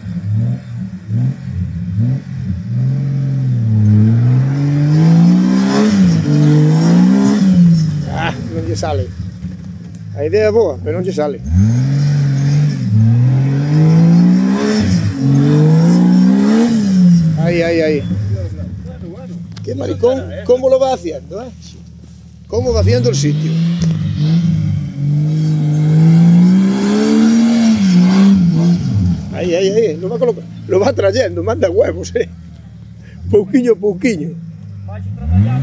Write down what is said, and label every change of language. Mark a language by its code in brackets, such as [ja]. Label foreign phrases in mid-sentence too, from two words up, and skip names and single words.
[gl] Non lle sale. A idea é boa, pero non lle sale. Aí. [es] Que maricón, como lo va haciendo, Como va haciendo el sitio. Aí, lo va colocando, lo va trayendo, manda huevos, [gl] pouquiño a pouquiño. Vais traballando.